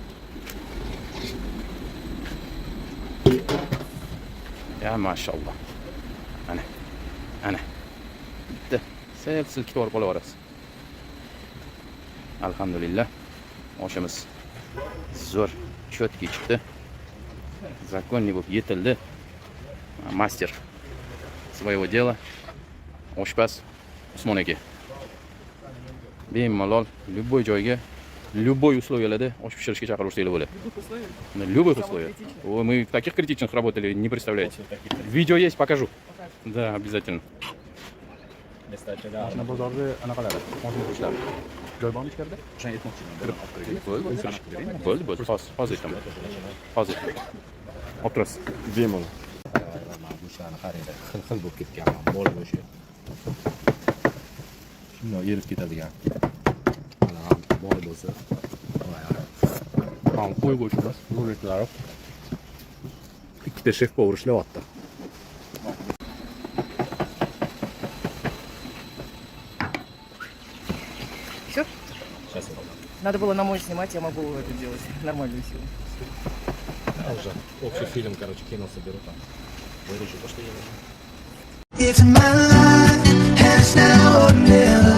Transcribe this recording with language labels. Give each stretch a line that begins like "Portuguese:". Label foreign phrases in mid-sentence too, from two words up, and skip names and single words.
Arabic: يا ما شاء الله.
Uzbek: Ana. Bitti. Silkitib olib olaverasiz. Alhamdulillah. Oshimiz zo'r, chotki chiqdi.
Russian: Законный
Uzbek: bo'lib yetildi.
Russian: Мастер своего дела.
Uzbek: Oshpaz Usmon aka. Bemalol любой joyga,
Russian: любой условияlarda
Uzbek: osh pishirishga chaqirursangiz bo'ladi.
Russian: Любых условиях. Мы в таких критичных работали, не представляете. Видео есть, покажу. Да, обязательно.
Uzbek: Mana bozorda anaqalari, hozir ishlari. Joy bormi ichkarida? O'shani aytmoqchiman. Bo'ldi. Hozir aytaman. Hozir. Olib turasiz. Bemalol. Bu ishlarni qaranglar, xil bo'lib ketgan mol go'shti. Shunday erib ketadigan. Mana boy bo'lsa, ham qo'y go'shti emas, zo'rliklari. Ikkita shef povur ishlayapti.
Russian: Все? Сейчас Надо было на мой снимать, я могу это делать. Нормальную силу. уже общий фильм, короче, кино соберу там. Вырежу то, что я.
English: It's my life, and it's now or never.